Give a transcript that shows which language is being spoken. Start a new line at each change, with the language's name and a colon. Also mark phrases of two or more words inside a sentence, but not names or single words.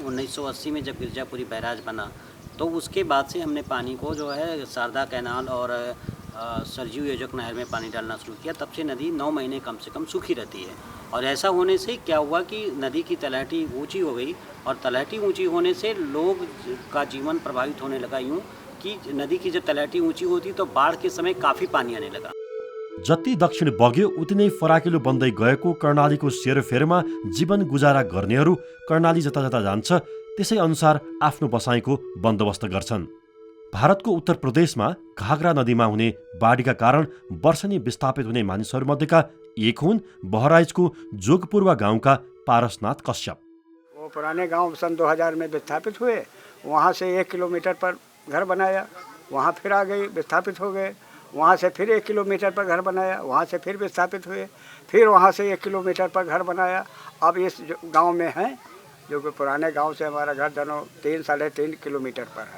Hindi: 1980 में जब गिरजापुरी बैराज बना तो उसके बाद से हमने पानी को जो है शारदा कैनाल और सरजू योजक नहर में पानी डालना शुरू किया। तब से नदी 9 महीने कम से कम सूखी रहती है। और ऐसा होने से क्या हुआ कि नदी की तलहटी ऊंची हो गई, और तलहटी ऊंची होने से लोग का जीवन प्रभावित होने लगा। यूँ कि नदी की जब तलहटी ऊंची होती तो बाढ़ के समय काफ़ी पानी आने लगा।
Nepali: जति दक्षिण बग्यो उति नै फराकिलो बन्दै गएको कर्णालीको सेरोफेरोमा जीवन गुजारा गर्नेहरू कर्णाली जता जता जान्छ त्यसै अनुसार आफ्नो बसाइको बन्दोबस्त गर्छन्। भारतको उत्तर प्रदेशमा घाघरा नदीमा हुने बाढीका कारण वर्षनी विस्थापित हुने मानिसहरूमध्येका एक हुन् बहराइचको जोगपुरवा गाउँका पारसनाथ कश्यप।
Hindi: वो पुराने गांव सन 2000 में विस्थापित हुए, वहाँ से 1 किलोमीटर पर घर बनाया, वहाँ फिर आ गई, विस्थापित हो गए। वहाँ से फिर 1 किलोमीटर पर घर बनाया, वहाँ से फिर विस्थापित हुए, फिर वहाँ से 1 किलोमीटर पर घर बनाया। अब इस गांव में हैं, जो कि पुराने गांव से हमारा घर दोनों 3-3.5 किलोमीटर पर है।